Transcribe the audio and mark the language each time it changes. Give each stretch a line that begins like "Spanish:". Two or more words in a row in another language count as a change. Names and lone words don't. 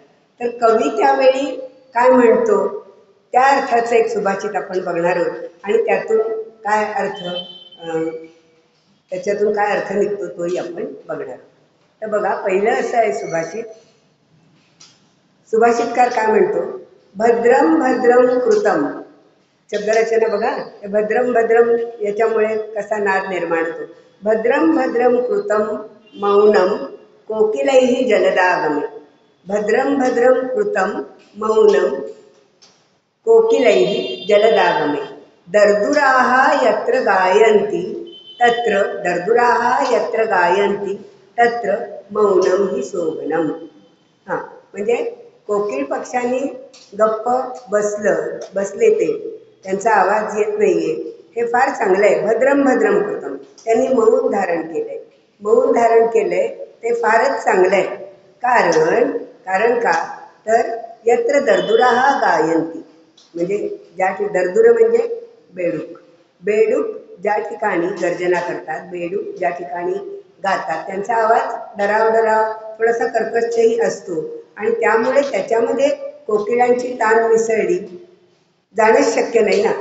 Marathi: तर कवी त्यावेळी काय म्हणतो त्या अर्थाचं एक सुभाषित आपण बघणार आहोत आणि त्याच्यातून काय अर्थ निघतो तोही आपण बघणार आहोत. तर बघा, पहिलं असं आहे सुभाषित. सुभाषितकार काय म्हणतो,
Sanskrit: भद्रम भद्रम कृतम.
Marathi: शब्दरचना बघा,
Sanskrit: भद्रम भद्रम
Marathi: याच्यामुळे कसा नाद निर्माण होतो.
Sanskrit: भद्रम भद्रम कृतम मौनम कोकिलैहि जलदागमे. भद्रम भद्रम कृतम मौनम कोकिलैहि जलदागमे. दर्दुराः यत्र गायन्ति तत्र दर्दुराः यत्र गायन्ति तत्र मौनम हि शोभनम.
Marathi: म्हणजे कोकिळ पक्ष्यांनी गप्प बसले ते, त्यांचा आवाज येत नाहीये, हे फार चांगलं आहे.
Sanskrit: भद्रम भद्रम कृतम,
Marathi: त्यांनी मौन धारण केलंय. मौन धारण केलंय ते फारच चांगलं आहे. कारण का तर
Sanskrit: यत्र दर्दुराः गायन्ति,
Marathi: म्हणजे दर्दुर म्हणजे बेडूक ज्या ठिकाणी गर्जना करतात, बेडूक ज्या ठिकाणी गातात, त्यांचा आवाज डराव थोडासा कर्कशही असतो आणि त्यामुळे त्याच्यामध्ये कोकिळांची तान मिसळली जाणंच शक्य नाही ना.